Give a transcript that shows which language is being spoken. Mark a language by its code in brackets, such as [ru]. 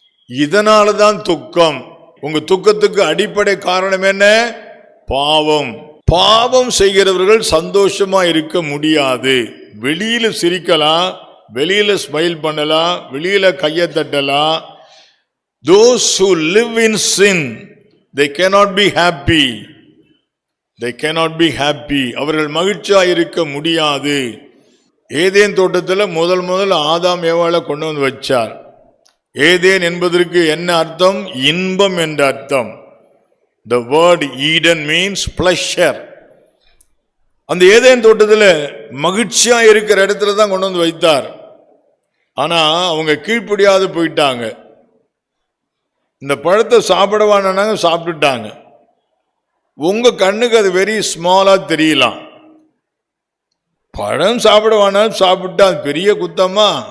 [ta] இதனாலதான் துக்கம். உங்க துக்கத்துக்கு அடிப்படை காரணம் என்ன? பாவம். பாவம் செய்கிறவர்கள் சந்தோஷமா இருக்க முடியாது. வெளியில சிரிக்கலாம், வெளியில ஸ்மைல் பண்ணலாம், வெளியில கையை தட்டலாம். [en] Those who live in sin, they cannot be happy. They cannot be happy. [ta] அவர்கள் மகிழ்ச்சியா இருக்க முடியாது. [en] ஏதேன் தோட்டத்தில் முதல் ஆதாம் ஏவாளை கொண்டு வந்து வச்சார். ஏதேன் என்பதற்கு என்ன அர்த்தம்? இன்பம் என்ற அர்த்தம். The word Eden means pleasure. [ta] அந்த ஏதேன் தோட்டத்தில் மகிழ்ச்சியா இருக்கிற இடத்துல தான் கொண்டு வந்து வைத்தார். ஆனா அவங்க கீழ்ப்படியாது போயிட்டாங்க. இந்த பழத்தை சாப்பிடவானாங்க, சாப்பிட்டுட்டாங்க. உங்க கண்ணுக்கு அது வெரி ஸ்மாலா தெரியலாம். பழம் சாப்பிடவானாலும் சாப்பிட்டான், பெரிய குத்தமா?